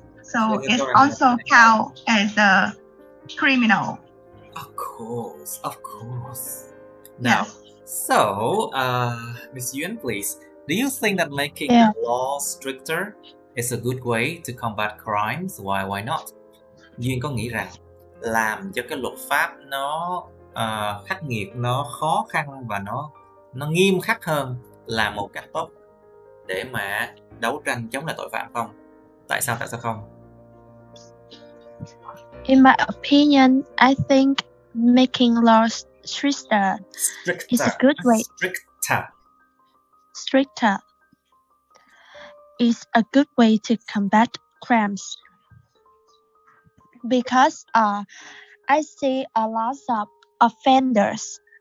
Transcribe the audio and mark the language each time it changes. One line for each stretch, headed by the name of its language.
English: So it's also count as a criminal. Of course. Now, so Miss Yuan, please, do you think that making the law stricter is a good way to combat crimes? Why not?
Vietnamese: Duyên có nghĩ rằng làm cho cái luật pháp nó khắc nghiệt, nó khó khăn và nó nghiêm khắc hơn là một cách tốt để mà đấu tranh chống lại tội phạm không? Tại sao không?
English: In my opinion, I think making laws stricter is a good way. Stricter is a good way to combat crimes, because I see a lot of offenders.